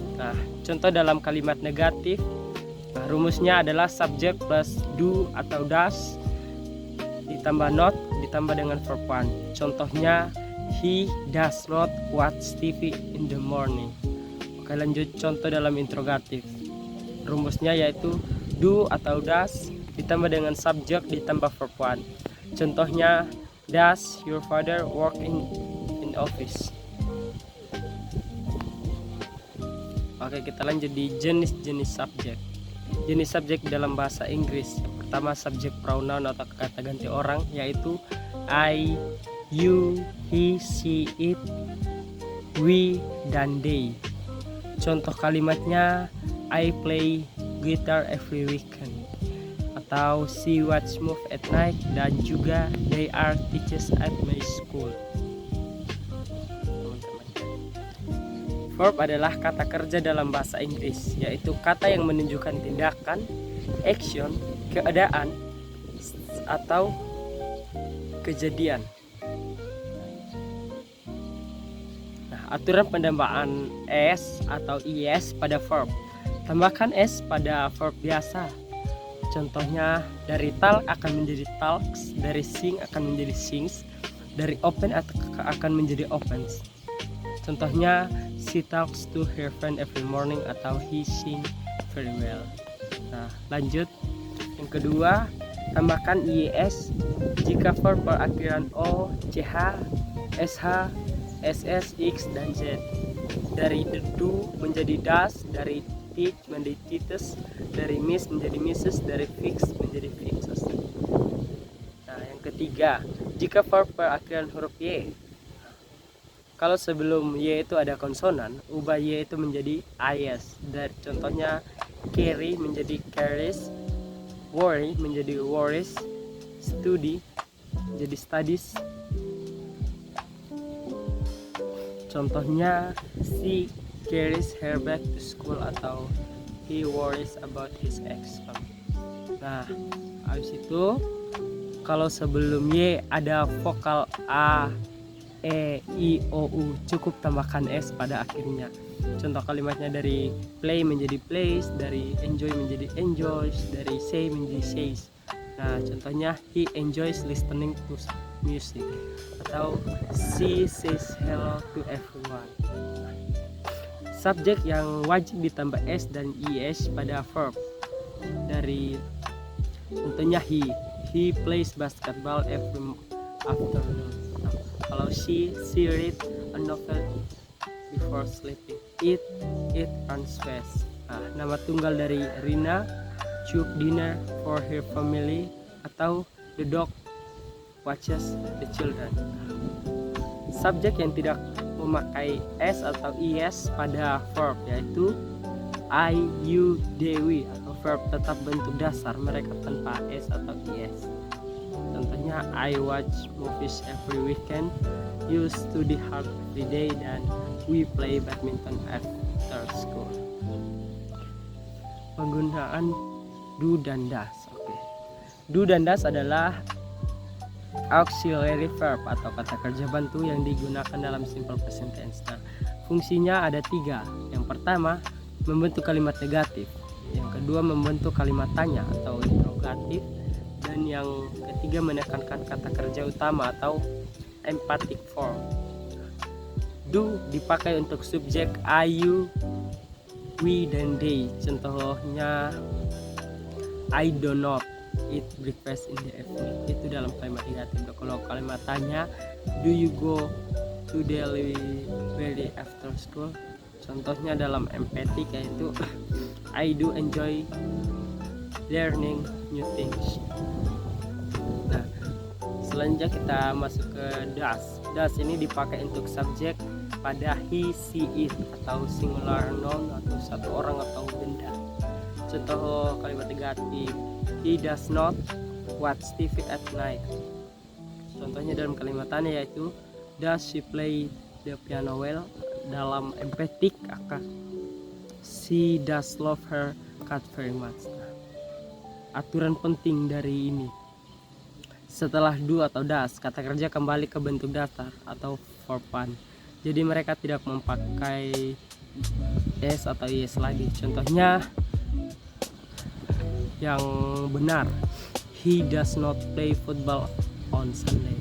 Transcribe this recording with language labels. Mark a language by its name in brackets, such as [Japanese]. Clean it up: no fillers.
[Indonesian] Nah, contoh dalam kalimat negatif, rumusnya adalah subject plus do atau does ditambah not ditambah dengan verb 1. [English] Contohnya, he does not watch TV in the morning. [Indonesian] Oke, lanjut contoh dalam interrogatif. Rumusnya yaitu do atau does ditambah dengan subject ditambah verb 1. [English] Contohnya, does your father work in office? [Indonesian] Oke, kita lanjut di jenis-jenis subjek. Jenis subjek dalam bahasa Inggris. Yang pertama, subjek pronoun atau kata ganti orang yaitu I, you, he, she, it, we, dan they. [English] Contoh kalimatnya, I play guitar every weekend, atau she watch movie at night, dan juga they are teachers at my school. [Indonesian] Verb adalah kata kerja dalam bahasa Inggris, yaitu kata yang menunjukkan tindakan, action, keadaan, atau kejadian. Nah, aturan penambahan s atau is pada verb. Tambahkan s pada verb biasa. Contohnya, dari talk akan menjadi talks, dari sing akan menjadi sings, dari open akan menjadi opens. [English] Contohnya, she talks to her friend every morning, atau he sings very well. [Indonesian] Nah, lanjut. Yang kedua, tambahkan is jika verb berakhiran o, ch, sh, ss, x, dan z. Dari do menjadi does, dari teach menjadi teaches, dari miss menjadi misses, dari fix menjadi fixes. Nah, yang ketiga, jika verb berakhiran huruf y. Kalau sebelum y itu ada konsonan, ubah y itu menjadi is. Dari contohnya, carry menjadi carries, worry menjadi worries, study menjadi studies. [English] Contohnya, she carries her bag to school, atau he worries about his exam. [Indonesian] Nah, habis itu kalau sebelum y ada vokal a, e, i, o, u, cukup tambahkan s pada akhirnya. Contoh kalimatnya, dari play menjadi plays, dari enjoy menjadi enjoys, dari say menjadi says. [English] Nah, contohnya, he enjoys listening to music, atau she says hello to everyone. [Indonesian] Subjek yang wajib ditambah s dan is pada verb. [English] Dari contohnya, he plays basketball every afternoon. Kalau she read a novel before sleeping. It runs fast. Nah, nama tunggal dari Rina, cook dinner for her family, atau the dog watches the children. [Indonesian] Subjek yang tidak memakai s atau is pada verb yaitu I, you, they, we, atau verb tetap bentuk dasar mereka tanpa s atau is. [English] Contohnya, I watch movies every weekend, you study hard every day, dan we play badminton after school. [Indonesian] Penggunaan do dan does. Oke. Do dan does adalah auxiliary verb atau kata kerja bantu yang digunakan dalam simple present tense. Nah, fungsinya ada 3. Yang pertama, membentuk kalimat negatif. Yang kedua, membentuk kalimat tanya atau interrogatif. Dan yang ketiga, menekankan kata kerja utama atau emphatic form. Do dipakai untuk subjek I, you, we, dan they. [English] Contohnya, I do not eat breakfast in the evening. Itu dalam kalimat negatif. Kalau kalimat tanya, do you go to the library after school? Contohnya dalam emphatic yaitu I do enjoy learning new things. [Indonesian] Nah, selanjutnya kita masuk ke does. Does ini dipakai untuk subjek pada he, she, it atau singular noun atau satu orang atau benda. [English] Contoh kalimat negatif, he does not watch TV at night. Contohnya dalam kalimat tanya yaitu does she play the piano well? Dalam emphatic akan she does love her cat very much. [Indonesian] Nah, aturan penting dari ini, setelah do atau does, kata kerja kembali ke bentuk datar atau verb one. Jadi mereka tidak memakai s atau yes lagi. [English] Contohnya yang benar, he does not play football on Sunday.